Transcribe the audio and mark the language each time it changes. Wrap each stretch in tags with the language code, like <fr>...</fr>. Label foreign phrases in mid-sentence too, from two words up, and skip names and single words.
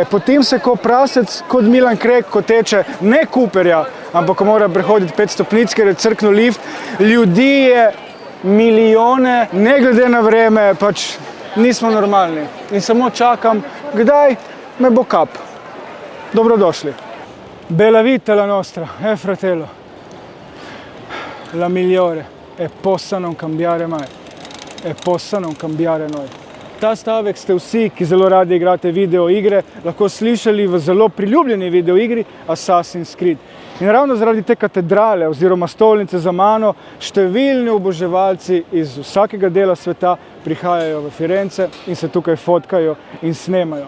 <sl>Potem se ko prasec, kot Milan Krek, ko teče ne Cooperja, ampak ko mora prehoditi 5 stopnic, ker je crknil lift. Ljudi je milijone, ne glede na vreme, pač nismo normalni. In samo čakam, kdaj me bo kap. Dobrodošli.</sl> <it>Bella vita la nostra, fratello. La migliore. E possa non cambiare mai. E possa non cambiare noi.</it> <sl>Ta stavek ste vsi, ki zelo radi igrate videoigre, lahko slišali v zelo priljubljeni videoigri Assassin's Creed. In ravno zaradi te katedrale oziroma stolnice za mano številni oboževalci iz vsakega dela sveta prihajajo v Firence in se tukaj fotkajo in snemajo.</sl>